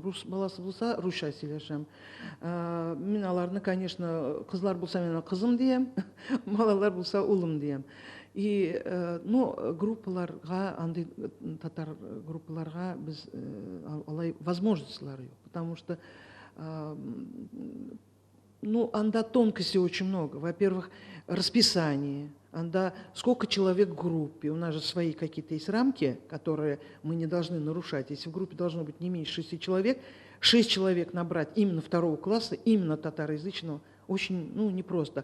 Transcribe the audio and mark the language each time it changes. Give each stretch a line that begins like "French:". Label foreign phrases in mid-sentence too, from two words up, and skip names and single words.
Tatar: Рус баласы булса, русча сөйләшәм. Мин аларны, конечно, кызлар булса, мин кызым диям, балалар булса, улым диям. И, группаларга, андый татар группаларга без алай возможностьлар юк.
Russian: Потому что анда тонкостей очень много. Во-первых, расписание. Да, сколько человек в группе. У нас же свои какие-то есть рамки, которые мы не должны нарушать. Если в группе должно быть не меньше 6 человек, 6 человек набрать именно 2 класса, именно татароязычного, очень непросто.